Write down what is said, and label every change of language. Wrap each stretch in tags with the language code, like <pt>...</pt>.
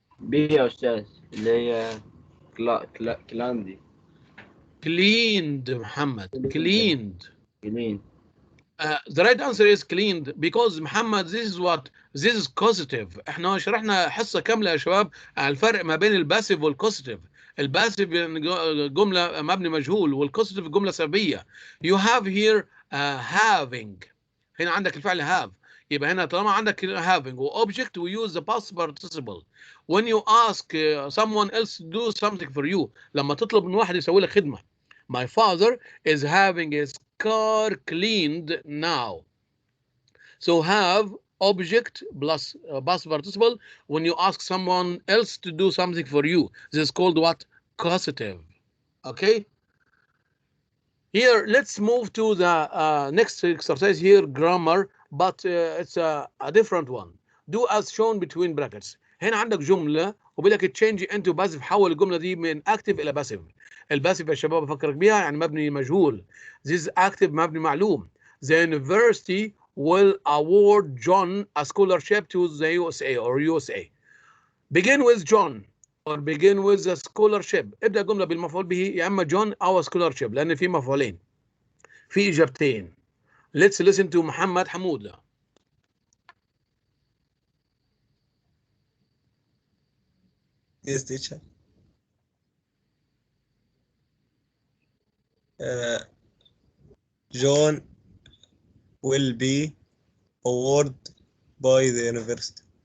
<ar>B يا أستاذ اللي هي كلاندي.</ar> <en>Cleaned, محمد. Cleaned. clean. The right answer is cleaned because محمد this is causative.</en> <ar>احنا شرحنا حصة كاملة يا شباب على الفرق ما بين الباسيف والكوزيتيف. الباسيف جملة مبني مجهول والكوزيتيف جملة سلبية.</ar> <en>You have here having.</en> <ar>هنا عندك الفعل have. يبقى هنا طالما عندك</ar> <en>having وobject we use the past participle. When you ask someone else to do something for you.</en> <ar>لما تطلب من واحد يسوي لك خدمة.</ar> <en>My father is having his car cleaned now. So have object plus past participle when you ask someone else to do something for you. This is called what? Causative. Okay. Here, let's move to the next exercise here, grammar, but it's a different one. Do as shown between brackets.</en> <ar>هنا عندك جملة وبيقول لك</ar> <en>change into passive.</en> <ar>حول الجملة دي من active إلى passive. الباسيف يا شباب بفكرك بيها يعني مبني مجهول.</ar> <en>This active</en> <ar>مبني معلوم.</ar> <en>The university will award John a scholarship to the USA or USA. Begin with John or begin with the scholarship.</en> <ar>ابدأ الجملة بالمفعول به يا إما John أو scholarship لأن في مفعولين. في إجابتين.</ar> <en>Let's listen to محمد حمودة. Yes, teacher. John will be awarded by the university.</en>